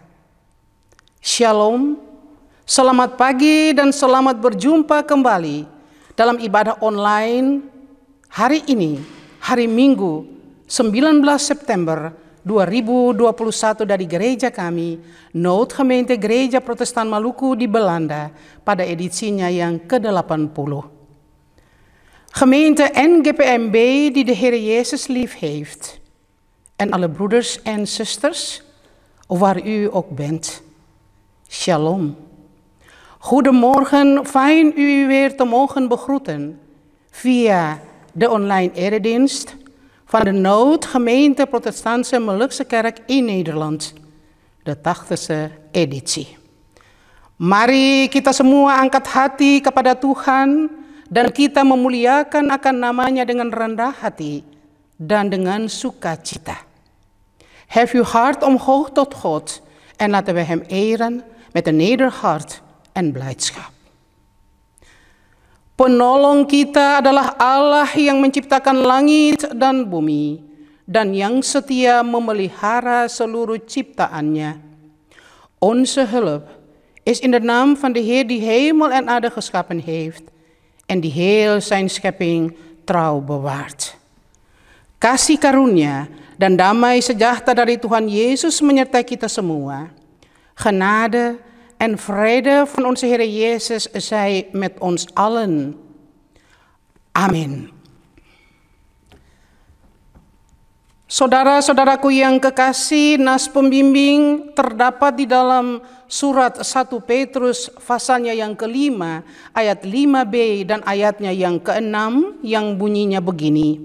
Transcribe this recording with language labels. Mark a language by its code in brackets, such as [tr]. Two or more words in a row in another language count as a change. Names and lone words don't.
[id] Shalom, selamat pagi dan selamat berjumpa kembali dalam ibadah online hari ini, hari Minggu 19 September 2021 dari gereja kami, Noodgemeente Gereja Protestan Maluku di Belanda pada edisinya yang ke-80. [nl] Gemeente NGPMB die de Heer Jezus lief heeft. En alle broeders en zusters, waar u ook bent. Shalom. Goedemorgen, fijn u weer te mogen begroeten via de online eredienst van de Noodgemeente Protestantse Molukse Kerk in Nederland, de 80e editie. [id] Mari kita semua angkat hati kepada Tuhan dan kita memuliakan akan namanya dengan rendah hati dan dengan sukacita. [nl] Hef uw hart omhoog tot God en laten we hem eren met een nederig hart en blijdschap. [id] Penolong kita adalah Allah yang menciptakan langit dan bumi dan yang setia memelihara seluruh ciptaannya. [nl] Onze hulp is in de naam van de Heer die hemel en aarde geschapen heeft en die heel zijn schepping trouw bewaart. [id] Kasih karunia dan damai sejahtera dari Tuhan Yesus menyertai kita semua. [nl] Genade en vrede van onze Heer Jezus zij met ons allen. [id] Amin. Saudara-saudaraku yang kekasih, nas pembimbing terdapat di dalam surat 1 Petrus pasalnya yang ke-5 ayat 5b dan ayatnya yang ke-6 yang bunyinya begini.